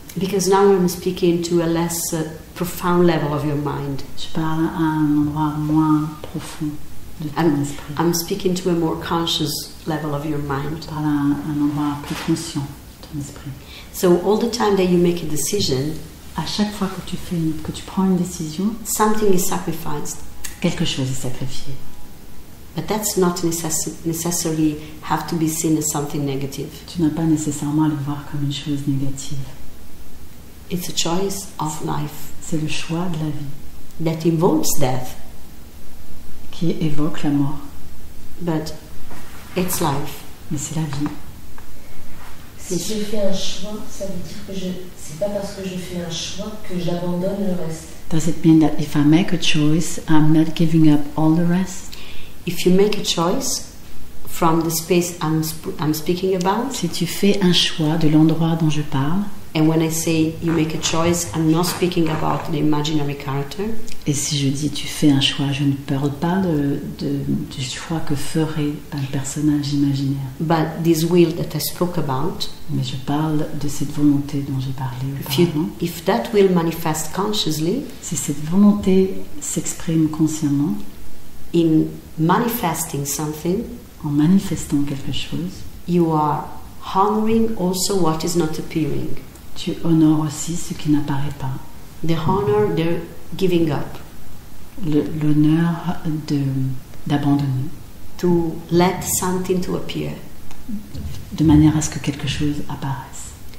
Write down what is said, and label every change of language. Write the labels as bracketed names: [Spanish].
[English] Because now I'm speaking to a less profound level of your mind. [French] Je parle à un endroit moins profond de ton esprit. [English] I'm speaking to a more conscious level of your mind. [French] Je parle à un endroit plus conscient de ton esprit. [English] So all the time that you make a decision, [French] À chaque fois que tu prends une décision, [English] something is sacrificed. [French] quelque chose est sacrifié. [English] But that's not necessarily have to be seen as something negative. [French] Tu n'as pas nécessairement à le voir comme une chose négative. [English] It's a choice of life [French] C'est le choix de la vie [English] that involves death, [French] qui évoque la mort. [English] but it's life. [French] Mais c'est la vie. Si je fais un choix, ça veut dire que c'est pas parce que je fais un choix que j'abandonne le reste. [English] Does it mean that if I make a choice, I'm not giving up all the rest? If you make a choice from the space I'm speaking about, [French] Si tu fais un choix de l'endroit dont je parle, [English] and when I say you make a choice, I'm not speaking about the imaginary character, [French] et si je dis tu fais un choix, je ne parle pas du choix que ferait un personnage imaginaire, [English] but this will that I spoke about, [French] mais je parle de cette volonté dont j'ai parlé auparavant. [English] if that will manifest consciously, [French] Si cette volonté s'exprime consciemment, [English] in manifesting something, [French] en manifestant quelque chose, [English] you are honoring also what is not appearing. [French] tu honores aussi ce qui n'apparaît pas. [English] The honor, the giving up, [French] L'honneur d'abandonner, [English] to let something to appear. [French] de manière à ce que quelque chose apparaisse.